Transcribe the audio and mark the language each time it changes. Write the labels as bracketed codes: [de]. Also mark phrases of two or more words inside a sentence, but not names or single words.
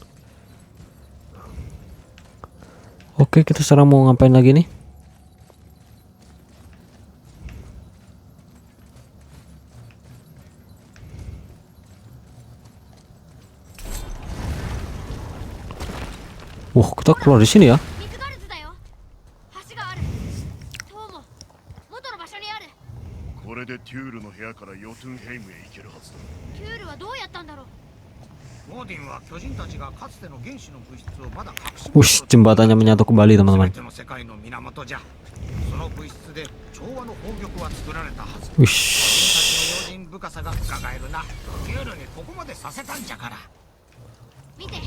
[id] Oke, kita sekarang mau ngapain lagi nih? Kita keluar di sini ya. [ja] ミスガルズだよ。橋がある。そうも。元の場所にある。これでテュールの部屋からヨトゥンヘイムへ行けるはずだ。テュールはどうやったんだろう。オーディンは巨人たちがかつての原子の物質をまだ隠し [id] Jembatannya menyatu kembali teman-teman. [ja] 全ての世界の源じゃ。その物質で調和の宝玉は作られたはず。 Wush. 巨人たちの用心深さが伺えるな。テュールにここまでさせたんじゃから。見て。